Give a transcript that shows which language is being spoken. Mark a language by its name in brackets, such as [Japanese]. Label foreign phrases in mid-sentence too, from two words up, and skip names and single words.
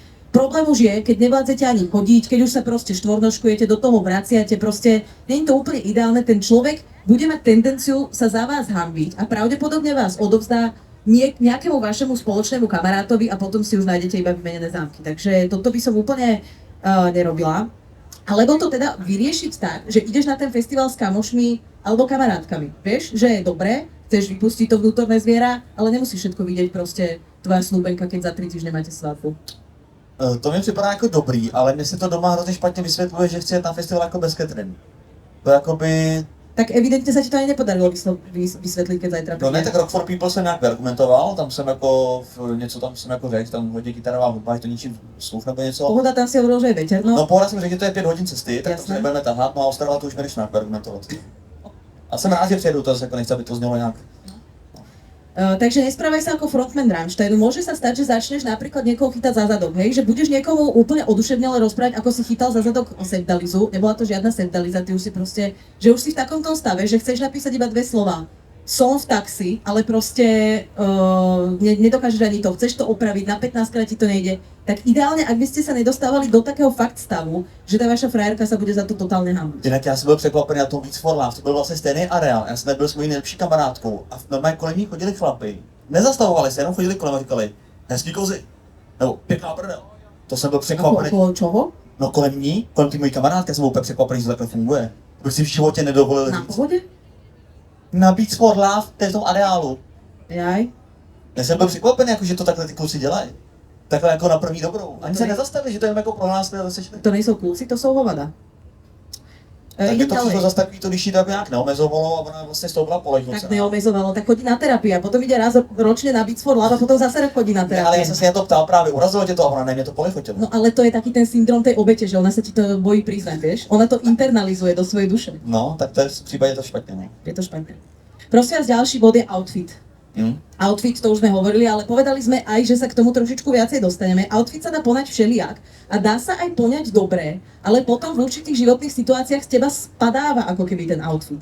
[Slovak] Problém už je, keď nevládzete ani chodiť, keď už sa proste štvornožkujete, do toho vraciate, proste nie je to úplne ideálne, ten človek bude mať tendenciu sa za vás hanbiť a pravdepodobne vás odovzdá nejakému vašemu spoločnému kamarátovi a potom si už nájdete iba vymenené zámky. Takže toto by som úplne nerobila. Alebo to teda vyriešiť tak, že ideš na ten festival s kamošmi alebo kamarátkami. Vieš, že je dobré, chceš vypustiť to vnútorné zviera, ale nemusíš všetko vidieť proste tvoja snúbenka, keď za 3 týždne máte svadbu. [Czech] To mi připadá jako dobrý, ale mně se to doma hrozně špatně vysvětluje, že chci jet na festival jako bez cateringu. To jakoby, Tak evidentně se ti to ani nepodarilo vysvětlit, [Slovak] keď zajtra [Czech] No ne, [Slovak] príde. [Czech] tak Rock for People jsem nějak argumentoval, tam jsem jako, něco tam jsem jako řekl, tam hodně kytarová hudba, je to ničím sluch nebo něco. [Slovak] Pohoda, tam si hovoril, že je veterno. [Czech] No pohoda jsem řekl, že to je 5 hodin cesty, tak to [Slovak] Jasné. [Czech] se nebudeme tahat, no a Ostrava to už nevíš nějak argumentovat. A jsem rád, že přijedu, to zase jako nechci, aby to znělo nějak. [Slovak] Takže nesprávaj sa ako frontman Rammsteinu. Môže sa stať, že začneš napríklad niekoho chytať za zadok, hej? Že budeš niekomu úplne oduševnele rozprávať, ako si chytal za zadok Sevdalizu. Nebola to žiadna Sevdaliza, ty už si proste, že už si v takomto stave, že chceš napísať iba 2 slová. Som v taxi, ale proste nedokážeš ani to, chceš to opraviť, na 15 krát ti to nejde. Tak ideálne, ak by ste sa nedostávali do takého fakt stavu, že ta vaša frajerka sa bude za to totálně hambiť. [Czech] Jinak já jsem byl překvapený na tom Beats for Love, to byl vlastně stejný areál, já jsem byl s mojí nejlepší kamarádkou a normálně kolem ní chodili chlapi. Nezastavovali se, jenom chodili kolem a říkali, hezký kozy, nebo pěkná prdel. To jsem byl překvapený. [Slovak] Okolo čoho? [Czech] No kolem ní, kolem té mojí kamarádky, já jsem byl úplně překvapený, že to takhle funguje. Bych si v životě nedovolil [Slovak] Na [Czech] říct. [Slovak] pohodě? [Czech] Na Beats for Love, to je v tom areálu. [Slovak] Jaj. [Czech] Já jsem byl překvapený, jako, že to takhle ty kluci dělají. Takhle jako na první dobrou. Ani se nezastavili, že to je jako pro nás zase. To nejsou kluci, to jsou hovada. Tak je [Slovak] Idem [Czech] to [Slovak] ďalej. [Czech] všechno zase takový, to když jí tak nějak neomezovalo a ona vlastně z toho byla polehnucená. [Slovak] Tak neomezovalo, tak chodí na terapii a potom ide raz ročne na Beats for Love a potom zase chodí na [Czech] Ne, [Slovak] terapii. [Czech] ale já jsem se na to ptal právě, urazilo tě to a ona ne, mě to polechotilo. [Slovak] No ale to je taký ten syndrom tej obete, že ona sa ti to bojí priznať, vieš? Ona to internalizuje do svojej duše. [Czech] No, tak to je v případě to špatně, no. Je to špatné. [Slovak] Prosím vás, ďalší bod je outfit. Outfit, to už sme hovorili, ale povedali sme aj, že sa k tomu trošičku viacej dostaneme. Outfit sa dá poňať všelijak a dá sa aj poňať dobre, ale potom v určitých životných situáciách z teba spadáva ako keby ten outfit.